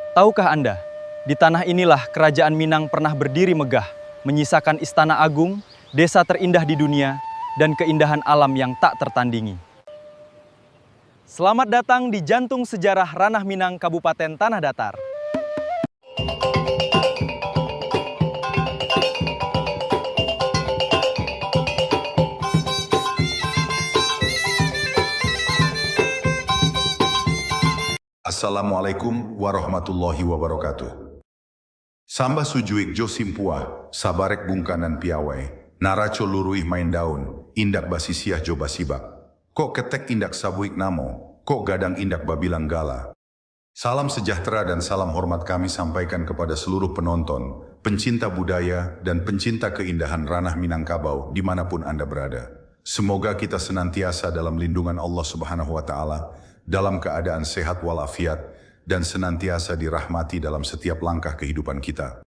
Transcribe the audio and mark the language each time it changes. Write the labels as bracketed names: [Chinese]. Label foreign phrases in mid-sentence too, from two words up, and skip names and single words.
[Indonesian] Tahukah Anda, di tanah inilah kerajaan Minang pernah berdiri megah, menyisakan istana agung, desa terindah di dunia, dan keindahan alam yang tak tertandingi. Selamat datang di jantung sejarah Ranah Minang, Kabupaten Tanah Datar. [Arabic] السلام عليكم ورحمة الله وبركاته. [Minangkabau] Samba sujuik jo simpua, sabarek bungkanan piawai, naraco luruih main daun, indak basisiah jo basibak. Kok ketek indak sabuik namo, kok gadang indak babilang gala. [Indonesian] Salam sejahtera dan salam hormat kami sampaikan kepada seluruh penonton, pencinta budaya dan pencinta keindahan Ranah Minangkabau dimanapun Anda berada. Semoga kita senantiasa dalam lindungan [Arabic] الله سبحانه وتعالى, [Indonesian] dalam keadaan sehat walafiat, dan senantiasa dirahmati dalam setiap langkah kehidupan kita.